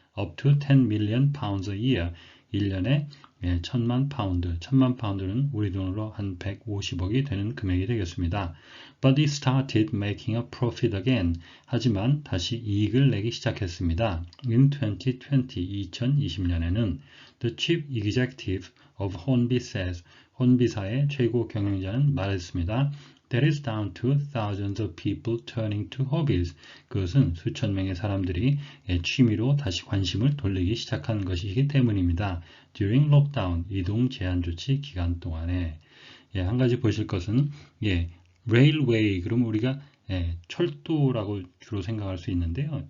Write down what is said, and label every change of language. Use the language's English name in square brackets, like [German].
[English] up to 10 million pounds a year, [Korean] 1년에 1000만 파운드, 1000만 파운드는 우리 돈으로 한 150억이 되는 금액이 되겠습니다. [English] But it started making a profit again. [Korean] 하지만 다시 이익을 내기 시작했습니다. [English] In 2020, [Korean] 2020년에는 [English] The Chief Executive of Hornby says, [Korean] 혼비사의 최고 경영자는 말했습니다. [English] That is down to thousands of people turning to hobbies. [Korean] 그것은 수천 명의 사람들이 취미로 다시 관심을 돌리기 시작한 것이기 때문입니다. [English] During lockdown, [Korean] 이동 제한 조치 기간 동안에. 한 가지 보실 것은 railway, 그러면 우리가 철도라고 주로 생각할 수 있는데요.